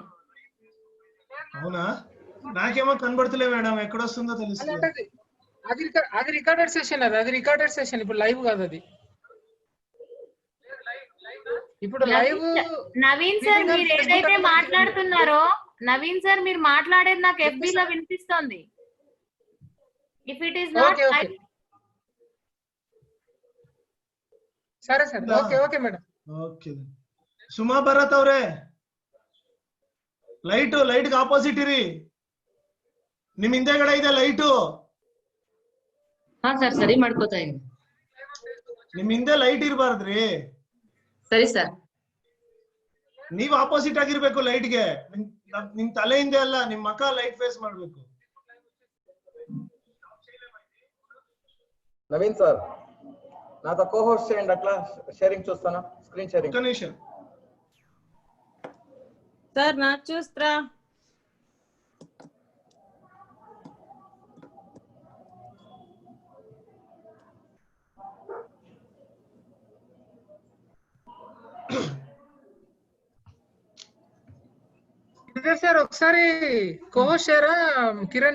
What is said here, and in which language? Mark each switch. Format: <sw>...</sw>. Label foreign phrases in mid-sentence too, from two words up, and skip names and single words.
<te>అవునా? నాకేమో కనబడతలే మేడం. ఎక్కడ వస్తుందో తెలుస్తుంది. అది</te> <en>recorded session,</en> <te>అది</te> <en>recorded session.</en> <te>ఇప్పుడు లైవ్ కాదు అది. ఇప్పుడు లైవ్ నవీన్ సార్ మీరు ఏదైతే మాట్లాడుతున్నారో, నవీన్ సార్ మీరు మాట్లాడేది నాకు FB లో వినిపిస్తోంది.</te> <en>if it is not</en> <te>సరే సరే,</te> <en>okay okay</en> <te>మేడం.</te> <kn>ಓಕೆ ಸುಮಾ ಭರತ್ ಅವ್ರೆ,</kn> <en>light opposite</en> <kn>ಇರಿ. ನಿಮ್ ಹಿಂದೆಗಡೆ ಇದೆ ಲೈಟು. ಹಾ ಸರ್, ಸರಿ ಮಾಡ್ಕೋತಾ ಇದೀನಿ. ನಿಮ್ ಹಿಂದೆ ಲೈಟ್ ಇರಬಾರ್ದ್ರಿ. ಸರಿ ಸರ್. ನೀವ್ ಆಪೋಸಿಟ್ ಆಗಿರ್ಬೇಕು ಲೈಟ್ಗೆ. ನಿಮ್ ತಲೆ ಹಿಂದೆ ಅಲ್ಲ, ನಿಮ್ ಮಕ</kn> <en>light face</en> <kn>ಮಾಡ್ಬೇಕು.</kn> <te>నవీన్ సార్, నాతో కోహోస్ట్ చేయండి. అట్లా షేరింగ్ చూస్తాను,</te> <en>screen sharing.</en> <te>ఒక్క నిమిషం సార్ నాకు చూస్త్రా. సార్ ఒకసారి కోహోస్ట్ చేయరా కిరణ్ ని?</te>